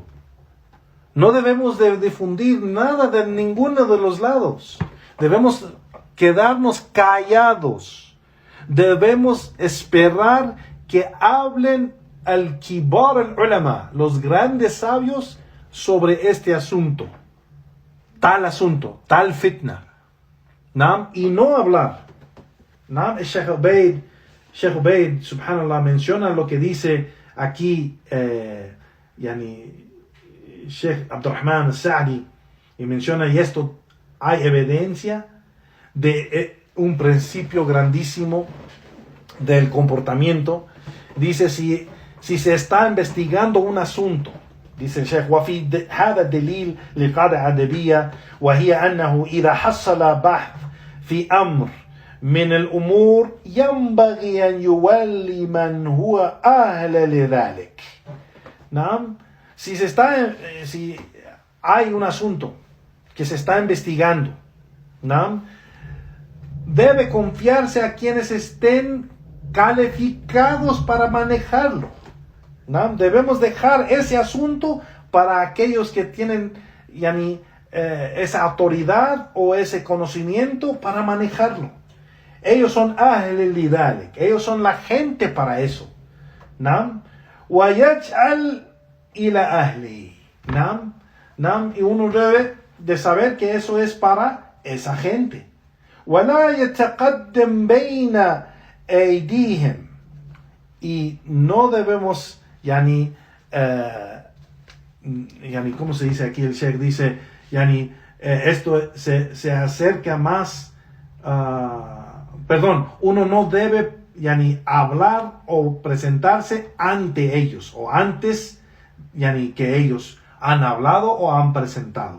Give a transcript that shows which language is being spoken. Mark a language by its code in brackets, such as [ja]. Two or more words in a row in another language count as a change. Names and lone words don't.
[es] No debemos de difundir nada de ninguno de los lados. Debemos quedarnos callados. Debemos esperar que hablen [ar] الكبار العلماء, [es] los grandes sabios, sobre este asunto, tal fitna. ¿Nam? Y no hablar. ¿Nam? El Sheikh Ubaid, subhanallah, menciona lo que dice aquí Sheikh Abdurrahman al-Sa'di, y menciona, y esto hay evidencia de un principio grandísimo del comportamiento. Dice, si se está investigando un asunto, dice el Sheikh, [ar] وفي هذا الدليل لقاعدة أدبية وهي أنه إذا حصل بحث في أمر من الأمور ينبغي أن يولي من هو أهل لذلك. [es] ¿No? Si hay un asunto que se está investigando, ¿no?, debe confiarse a quienes estén calificados para manejarlo. ¿No? Debemos dejar ese asunto para aquellos que tienen esa autoridad o ese conocimiento para manejarlo. Ellos son [ar] أهل لذلك, [es] ellos son la gente para eso. ¿No? [ar] وَيَجْعَلْ إِلَى أَهْلِهِ. [es] ¿No? Y uno debe de saber que eso es para esa gente. [ar] وَلَا يَتَقَدَّمْ بَيْنَ أَيْدِيهِمْ. [es] Y no debemos, ¿cómo se dice aquí? El Sheikh dice, esto se acerca más, uno no debe hablar o presentarse ante ellos, o antes que ellos han hablado o han presentado.